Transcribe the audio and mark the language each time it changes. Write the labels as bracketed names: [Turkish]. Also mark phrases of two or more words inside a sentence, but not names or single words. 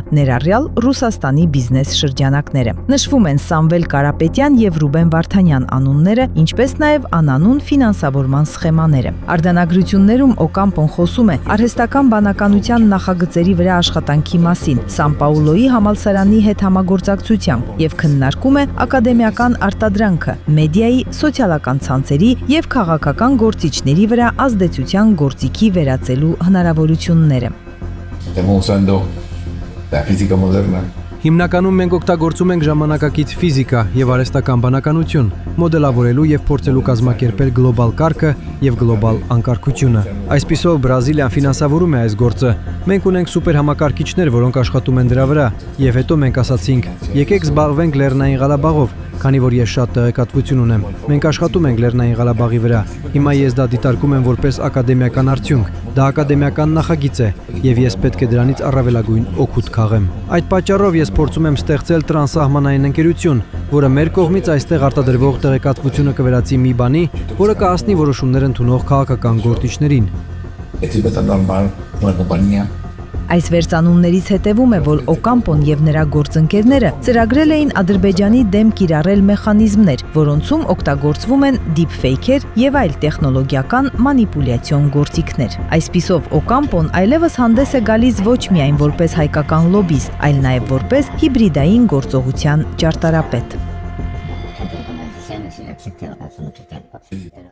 [Armenian] ներառյալ Ռուսաստանի բիզնես շրջանակները։ Նշվում են Սամվել Կարապետյան եւ Ռուբեն Վարդանյան անունները, ինչպես նաեւ անանուն ֆինանսավորման սխեմաները։ Արձանագրություններում Օկամպոն խոսում է արհեստական բանականության նախագծերի վրա աշխատանքի մասին Սան Պաուլոյի համալսարանի հետ համագործակցությամբ եւ քննարկում է ակադեմիական արտադրանքը, մեդիայի, սոցիալական ցանցերի եւ քաղաքական գործիչների վրա ազդեցության գործիքի վերածելու հնարավորությունները։ [Spanish] Estamos usando la física moderna. [Armenian] Հիմնականում մենք օգտագործում ենք ժամանակակից ֆիզիկա եւ արհեստական բանականություն, մոդելավորելու եւ փորձելու կազմակերպել գլոբալ կարգը եւ գլոբալ անկարգությունը։ Այսպիսով Բրազիլիան ֆինանսավորում է այս գործը։ Մենք ունենք սուպեր համակարգիչներ, որոնք աշխատում են դրա վրա, եւ հետո մենք ասացինք՝ եկեք զբաղվենք Լեռնային Ղարաբաղով, քանի որ ես շատ տեղեկատվություն ունեմ։ Մենք աշխատում ենք Լեռնային Ղարաբաղի վրա։ Հիմա ես դա դիտարկում եմ որպես ակադեմիական արդյունք։ Դա ակադեմիական նախագիծ է, եւ ես պետք է դրանից առավելագույն օգուտ քաղեմ։ Այդ պատճառով ես փորձում եմ ստեղծել տրանսահմանային ընկերություն, որը մեր կողմից այստեղ արտադրվող տեղեկատվությունը կվերածի մի բանի, որը կհասնի որոշումներ ընդունող քաղաքական գործիչներին։ [Spanish] Estoy tratando de armar una compañía. [Armenian] Այս վերծանումներից հետևում է, որ Օկամպոն եւ նրա գործընկերները ծրագրել էին Ադրբեջանի դեմ կիրառել մեխանիզմներ, որոնցում օգտագործվում են դիփֆեյքեր եւ այլ տեխնոլոգիական մանիպուլյացիոն գործիքներ։ Այսպիսով Օկամպոն այլևս հանդես է գալիս ոչ միայն որպես հայկական լոբիստ, այլ նաեւ որպես հիբրիդային գործողության ճարտարապետ։